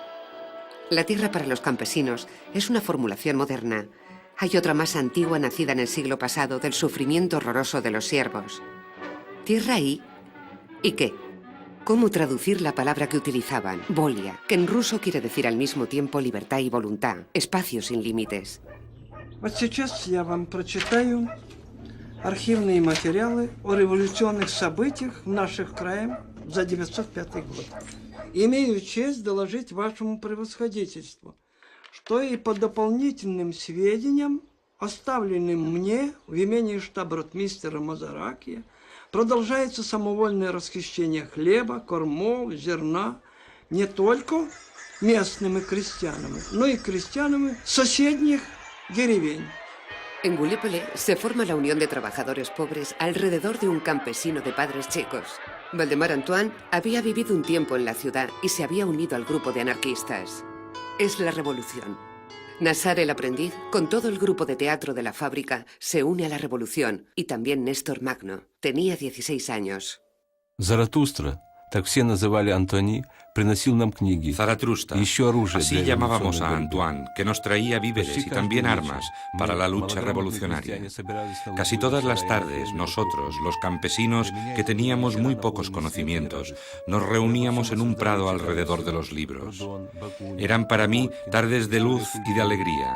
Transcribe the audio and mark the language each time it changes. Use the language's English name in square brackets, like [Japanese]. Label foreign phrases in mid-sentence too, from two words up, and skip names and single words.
[Spanish] La tierra para los campesinos es una formulación moderna. Hay otra más antigua nacida en el siglo pasado del sufrimiento horroroso de los siervos. Tierra ¿y qué? ¿Cómo traducir la palabra que utilizaban? Volia, que en ruso quiere decir al mismo tiempo libertad y voluntad, espacio sin límites. [Russian] Вот сейчас я вам прочитаю архивные материалы о революционных событиях в наших краях за 905 год. Имею честь доложить вашему превосходительству, что и по дополнительным сведениям, оставленным мне в имении штаб-ротмистера Мазаракия, продолжается самовольное расхищение хлеба, кормов, зерна не только местными крестьянами, но и крестьянами соседних деревень. [Spanish] En Gallipoli se forma la Unión de Trabajadores Pobres alrededor de un campesino de padres checos. Valdemar Antoine había vivido un tiempo en la ciudad y se había unido al grupo de anarquistas. Es la revolución. Nassar el aprendiz, con todo el grupo de teatro de la fábrica, se une a la revolución, y también Néstor Magno. Tenía 16 años. [Russian] Заратустра, так все называли Антони, приносил нам книги. [Spanish] Zaratrusta, así llamábamos a Antoine, que nos traía víveres y también armas para la lucha revolucionaria. Casi todas las tardes, nosotros, los campesinos, que teníamos muy pocos conocimientos, nos reuníamos en un prado alrededor de los libros. Eran para mí tardes de luz y de alegría.